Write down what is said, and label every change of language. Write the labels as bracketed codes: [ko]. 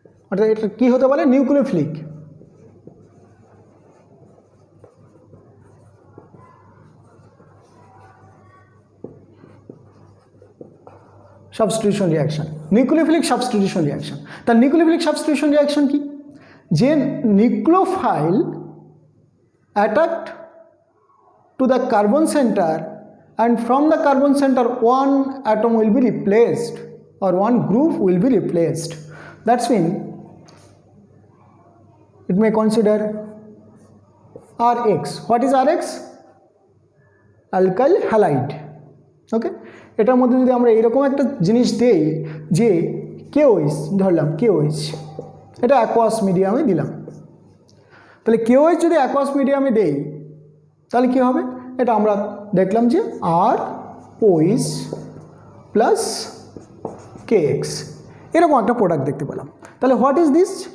[bn] অর্থাৎ এটা কী হতে পারে, nucleophilic. Substitution reaction, nucleophilic substitution reaction. তার নিউক্লিওফিলিক সাবস্টিটিউশন রিয়াকশন কি? যে [en] Nucleophile attacked to the carbon center and from the carbon center one atom will be replaced or one group will be replaced. That's mean it may consider Rx. What is Rx? Alkyl halide. [bn] Okay, এটার মধ্যে যদি আমরা এরকম একটা জিনিস দেই যে KOH ধরলাম, KOH এটা অ্যাকোয়াস মিডিয়ামে দিলাম, তাহলে KOH যদি অ্যাকোয়াস মিডিয়ামে দেই তাহলে কী হবে? এটা আমরা দেখলাম যে ROH প্লাস KX এরকম একটা প্রোডাক্ট দেখতে পেলাম। তাহলে [en] What is this?